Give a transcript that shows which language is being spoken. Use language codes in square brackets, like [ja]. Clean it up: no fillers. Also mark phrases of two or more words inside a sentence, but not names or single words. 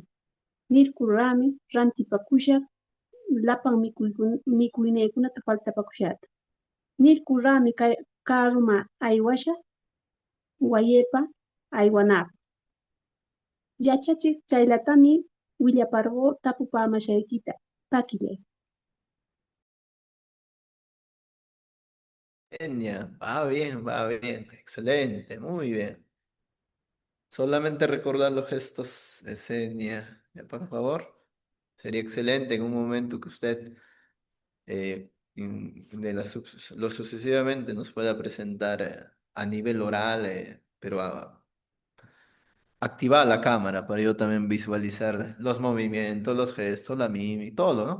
[qu] Nirkurqami rantipakushaq llapan mikhuyninkunata faltapakushata. Nirkurqami carruman aywashaq wayaypa aywanapaq. Yachachiq chaylatami willaparqu tapupamashaykita pakillay. [es] Genial. Va bien. Excelente. Muy bien. Solamente recordar los gestos de seña, ya, por favor. Sería excelente en un momento que usted lo sucesivamente nos pueda presentar a nivel oral, pero activar la cámara para yo también visualizar los movimientos, los gestos, la mímica, todo, ¿no?